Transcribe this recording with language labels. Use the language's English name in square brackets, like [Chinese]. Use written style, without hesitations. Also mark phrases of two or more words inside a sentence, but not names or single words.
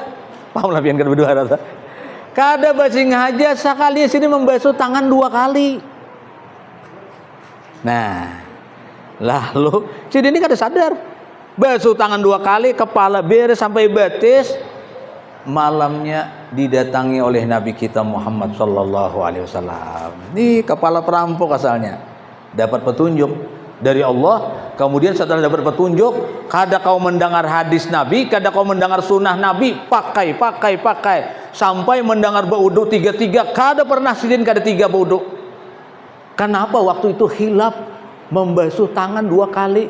[Banjar] Paham lah pian kada beduhara ta? Kada basengaja sekali Sidin membasuh tangan 2 kali. Nah, lalu Sidin ini kada sadar. Basuh tangan 2 kali, kepala beres sampai batis. Malamnya didatangi oleh Nabi kita Muhammad [Arabic] صلى الله عليه وسلم. [Banjar] Ini kepala perampok asalnya. Dapat petunjuk dari Allah. Kemudian setelah dapat petunjuk, kada kau mendengar hadis Nabi, kada kau mendengar sunnah Nabi, pakai sampai mendengar baudu 3, kada pernah Sidin kada 3 baudu. Kenapa waktu itu hilaf membasuh tangan 2 kali?